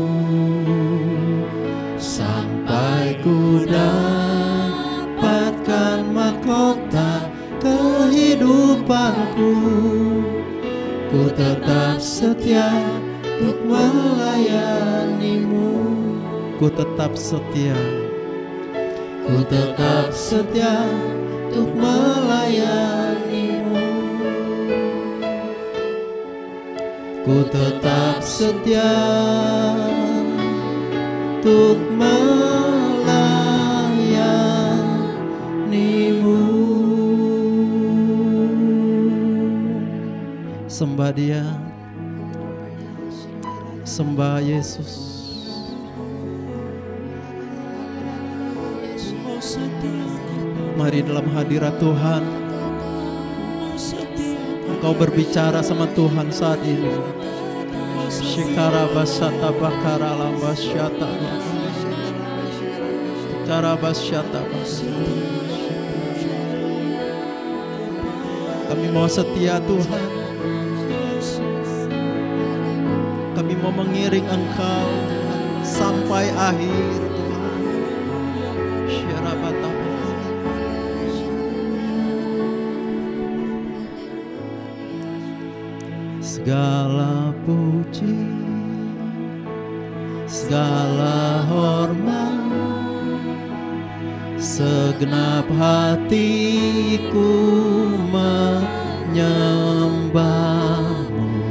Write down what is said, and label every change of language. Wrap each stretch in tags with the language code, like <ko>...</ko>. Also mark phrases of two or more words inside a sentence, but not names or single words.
<id>Sampai ku dapatkan mahkota kehidupanku, ku tetap setia untuk melayani-Mu. Ku tetap setia, ku tetap setia untuk melayani-Mu. Ku tetap setia untuk melayani-Mu. Sembah Dia, sembah Yesus. Mari dalam hadirat Tuhan, Engkau berbicara sama Tuhan saat ini. Shikara basata bakara lambasyata, Shikara basyata. Kami mau setia Tuhan, kami mau mengiring Engkau sampai akhir Tuhan. Syarabata. Segala puji, segala hormat, segenap hatiku menyembah-Mu.</id>